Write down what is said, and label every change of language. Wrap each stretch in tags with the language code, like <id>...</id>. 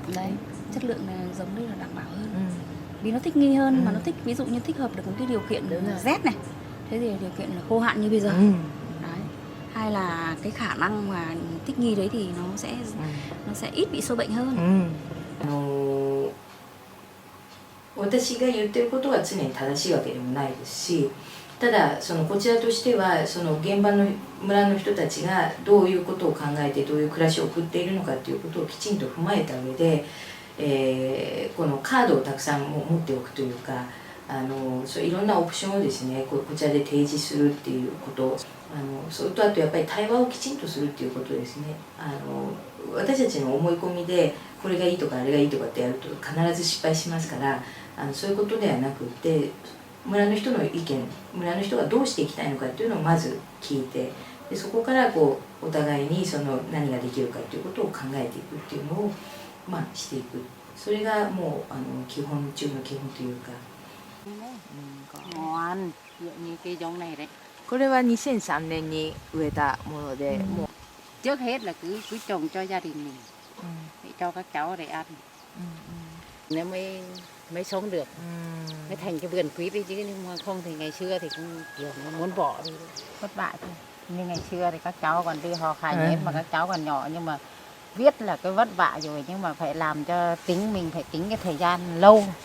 <vi>Đấy, chất lượng là giống đấy là đảm bảo hơn. Vì nó thích nghi hơn, mà nó thích, ví dụ như thích hợp được một cái điều kiện rét này, thế thì điều kiện là khô hạn như bây giờ. Đấy. Hay là cái khả năng mà thích nghi đấy thì nó sẽ ít bị sâu bệnh hơn.</vi> <ja>私が言ってることが常に正しいわけでもないですし、ただそのこちらとしてはその現場の村の人たちがどういうことを考えてどういう暮らしを送っているのかということをきちんと踏まえた上で、このカードをたくさん持っておくというか、そういろんなオプションをですねこちらで提示するっていうこと、それとあとやっぱり対話をきちんとするっていうことですね。私たちの思い込みでこれがいいとかあれがいいとかってやると必ず失敗しますから、そういうことではなくて村の人の意見、村の人がどうしていきたいのかっていうのをまず聞いて、でそこからこうお互いにその何ができるかっていうことを考えていくっていうのを、していく。それがもう基本中の基本というか。</ja> <vi>ngon như cây giống này đấy.</vi> <ja>これは2003年に植えたもので、もう</ja> <vi>Trước hết là cứ trồng cho gia đình mình, để cho các cháu để ăn. Nếu mới sống được, mới thành cái vườn quýt đấy, chứ nhưng mà không thì ngày xưa thì cũng kiểu muốn bỏ đi, thất bại thôi. Như ngày xưa thì các cháu còn đi hò khải hết mà các cháu còn nhỏ, nhưng mà viết là cái vất vả rồi, nhưng mà phải làm cho tính mình phải tính cái thời gian lâu.</vi>